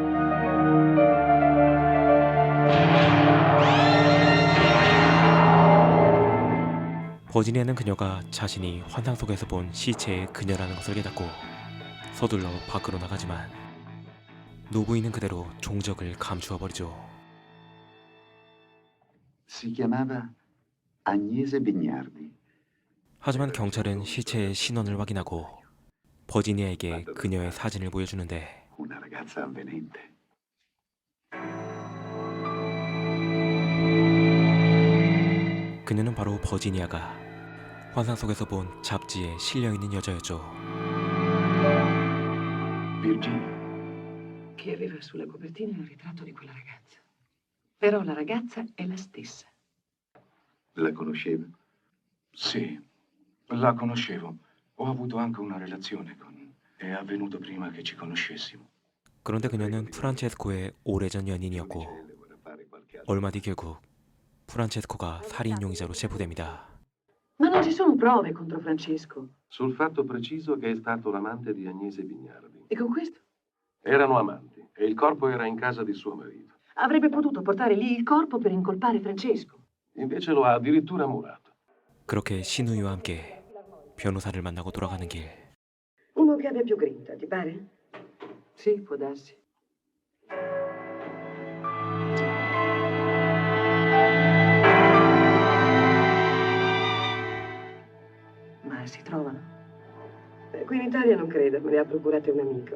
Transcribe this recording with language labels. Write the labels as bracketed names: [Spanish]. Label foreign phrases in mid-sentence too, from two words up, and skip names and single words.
[Korean] 버지니아는 그녀가 자신이 환상 속에서 본 시체의 그녀라는 것을 깨닫고 서둘러 밖으로 나가지만 노부인은 그대로 종적을 감추어 버리죠. [Italian] Si chiamava Agnese Bignardi. [Korean] 하지만 경찰은 시체의 신원을 확인하고 버지니아에게 그녀의 사진을 보여주는데 [Italian] Una ragazza avvenente. [Korean] 그녀는 바로 버지니아가 환상 속에서 본 잡지에 실려있는 여자였죠. [Italian] Virginia. Che aveva sulla copertina il ritratto di quella ragazza. Però la ragazza è la stessa. La conosceva? Sì, la conoscevo. Ho avuto anche una relazione con... È avvenuto prima che ci conoscessimo. [Korean] 그런데 그녀는 프란체스코의 오래전 연인이었고 얼마 뒤 결국 프란체스코가 살인 용의자로 체포됩니다. [Italian] Ma non ci sono prove contro Francesco. Sul fatto preciso che è stato l'amante di Agnese Bignardi. E con questo? Erano amanti e il corpo era in casa di suo marito. Avrebbe potuto portare lì il corpo per incolpare Francesco. Invece lo ha addirittura murato. [Korean] 그렇게 신우이와 함께 변호사를 만나고 돌아가는 길. [Italian] Uno che abbia più grinta, ti pare? Sì, può darsi. Ma si trovano? Qui in Italia non credo, me le ha procurate un amico.